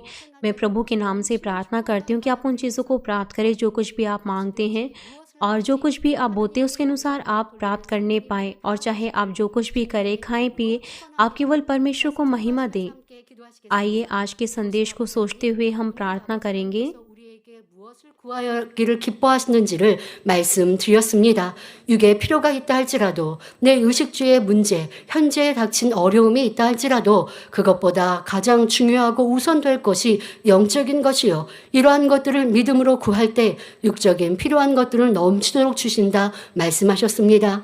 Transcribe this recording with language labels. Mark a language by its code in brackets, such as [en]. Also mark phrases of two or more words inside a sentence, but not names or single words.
[hi] मैं प्रभु के नाम से प्रार्थना करती हूँ कि आप उन चीज़ों को प्राप्त करें जो कुछ भी आप मांगते हैं और जो कुछ भी आप बोलते हैं उसके अनुसार आप प्राप्त करने पाएँ। और चाहे आप जो कुछ भी करें, खाएं पिए, आप केवल परमेश्वर को महिमा दें। आइए आज के संदेश को सोचते हुए हम प्रार्थना करेंगे। [ko] 무엇을 구하기를 기뻐하시는지를 말씀드렸습니다. 육에 필요가 있다 할지라도, 내 의식주의 문제, 현재에 닥친 어려움이 있다 할지라도 그것보다 가장 중요하고 우선될 것이 영적인 것이요. 이러한 것들을 믿음으로 구할 때 육적인 필요한 것들을 넘치도록 주신다 말씀하셨습니다.